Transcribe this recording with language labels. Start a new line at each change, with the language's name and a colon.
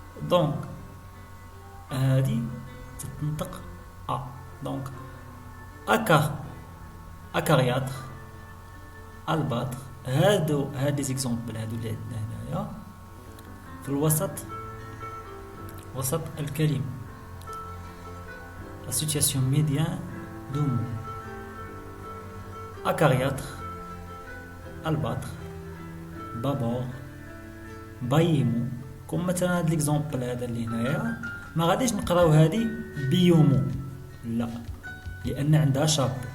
Arabic: Donc, هذه تتنطق A.
French: Donc, أكارياتر، الباتر.
Arabic: هاد زيكزومبل هادو اللي عندنا هنايا في وسط الكلمة.
French: La situation médiane du mot. Acariâtre, albâtre, babor, بايمو.
Arabic: كم مثلا هاد ليكزومبل هذا اللي هنايا ما غاديش نقراو هادي بيومو، لا، لان عندها شابو.